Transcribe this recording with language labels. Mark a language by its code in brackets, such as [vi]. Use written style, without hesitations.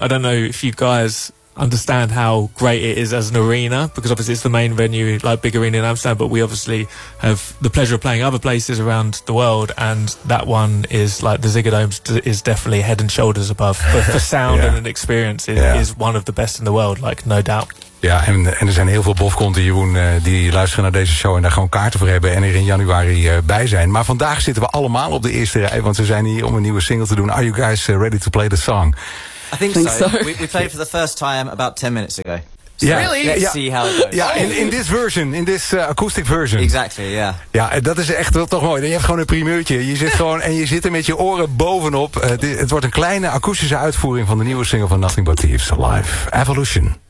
[en] I don't know if you guys understand how great it is as an arena, because obviously it's the main venue, like big arena in Amsterdam, but we obviously have the pleasure of playing other places around the world, and that one is like the Ziggo Dome is definitely head and shoulders above for sound. And an experience is one of the best in the world, like, no doubt. [nl] Ja, en er zijn heel veel bofkonten, Jeroen, die luisteren naar deze show en daar gewoon kaarten voor hebben en er in januari bij zijn. Maar vandaag zitten we allemaal op de eerste rij, want ze zijn hier om een nieuwe single te doen. [en] Are you guys ready to play the song? I think so. We played for the first time about 10 minutes ago. Really? Let's see how it goes. Yeah, in this version, in this acoustic version. Exactly, yeah. [nl] Ja, dat is echt wel toch mooi. Je hebt gewoon een primeurtje. Je zit gewoon en je zit er met je oren bovenop. Het wordt een kleine akoestische uitvoering van de nieuwe single van Nothing But Thieves, Alive, Evolution.